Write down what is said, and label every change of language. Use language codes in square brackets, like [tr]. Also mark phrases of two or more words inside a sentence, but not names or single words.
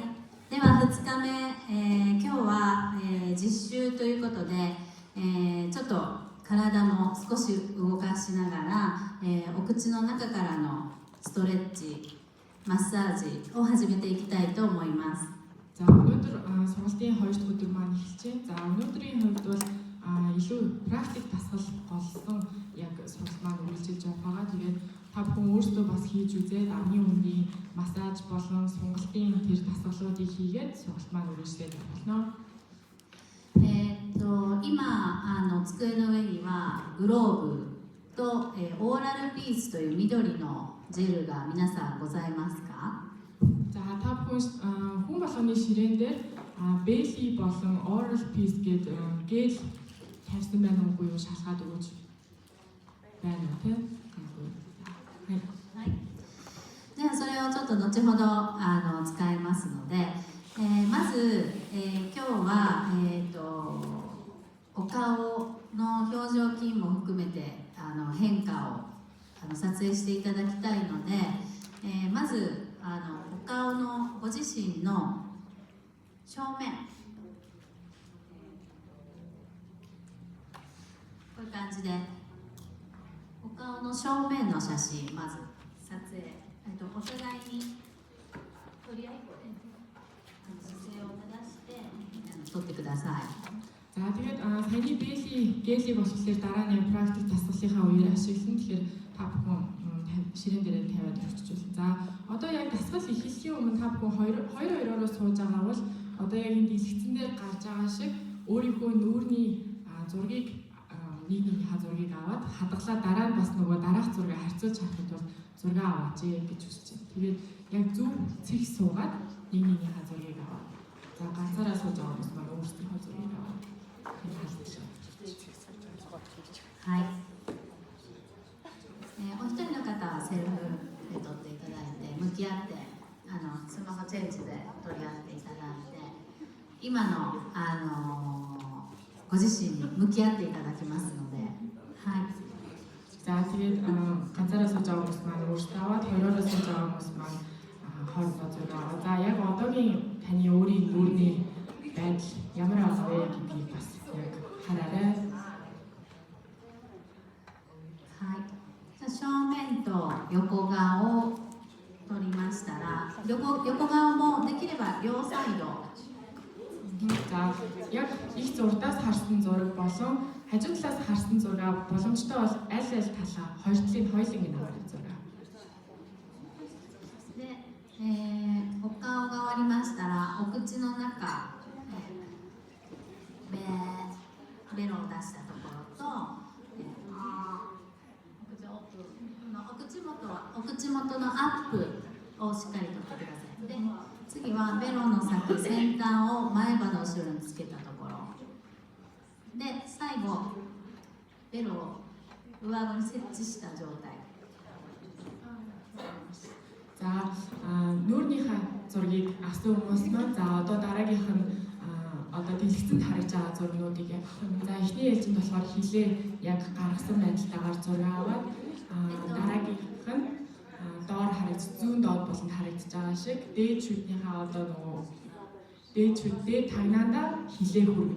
[ja] では2日目、今日は、実習ということで、ちょっと体も少し動かしながら、お口の中からのストレッチ、マッサージを始めていきたいと思います。 [mn] За өнөөдөр сургалтын 2 дахь өдөр маань эхэлжээ. За өнөөдрийн хувьд бол илүү практик дасгал голсон яг сургалт маань үргэлжилж явах байгаа. Тэгээд та бүхэн өөрсдөө бас хийж үзээд амны үндийн массаж болон сунгалтын тэр дасгалуудыг хийгээд сургалт маань үргэлжлээд явах болно. [ja] 今机の上にはグローブと、オーラルピースという緑のジェルが皆さんございますか？ [mn] За та бүхэн хүн болгоны ширээн дээр Belly болон Oral Peace гэдэг гэл тавьсан байна уугүй юу шалгаад өгөөч байна тийм. [ja] はい。ではそれをちょっと後ほど使いますので、まず、今日は、お顔の表情筋も含めて変化を撮影していただきたいので、まずお顔のご自身の正面、こういう感じでお顔の正面の写真まず撮影、お互いにとりあえず姿勢を正して撮ってください。 [mn] За тэгээд саяны Belly болохоор дараа нь практик дасгалынхаа үеэр ашиглан тэгэхээр та бүхэн ширээн дээр тавиад өгчүүлсэн. За одоо яг дасгал эхлэхийн өмнө та бүхэн хоёроо сууж байгаа бол одоо яг энэ дэлгэцэн дээр гарч байгаа шиг өөрийнхөө нүүрний зургийг нэгнийхээ зургийг аваад хадгалаад дараа нь бас нөгөө дараах зургийг харьцуулж харахад бол зураг аваач гэж хүсэж байна. Тэгээд яг зөв цэг суугаад нэгнийхээ зургийг аваад за ганцаараа сууж байгаа хүмүүс маань өөрсдийнхөө зургийг аваад [ja] はい。お一人の方はセルフで撮っていただいて、向き合ってスマホチェンジで取り合っていただいて、今のご自身に向き合っていただきますので、はい。 [mn] За тэгээд ганцаараа сууж байгаа хүмүүс маань өөрсдөө аваад хоёроо сууж байгаа хүмүүс маань хоорондоо зураг аваад за яг одоогийн таны өөрийн нүүрний байдал ямар аа вэ гэдгийг бас яг хараарай. [ja] 正面と横顔を撮りましたら、横顔もできれば両サイド。 [mn] За яг их зурдаас харсан зураг болон хажуу талаас харсан зураг боломжтой бол аль талаа хоёр талын хоёуланг аваад зураг. [ja] で、お顔が終わりましたら、お口の中、ベロを出したところと、お口元のアップをしっかりとってください。で、次はベロの先、先端を前歯の後ろにつけたところで、最後ベロを上顎に設置した状態. [mn] За нүүрнийхээ зургийг авсан хүмүүс маань за одоо дараагийнх нь одоо дэлгэцэнд харагдж байгаа зургуудыг яг за эхний ээлжинд болохоор хилээ яг гаргасан байдалтайгаар зураг аваад дараагийнх нь доор харагдж зүүн доод болонд харагдж байгаа шиг дээд шүднийхээ одоо нөгөө дээд шүддээ тагнаандаа хилээ хүргэнэ.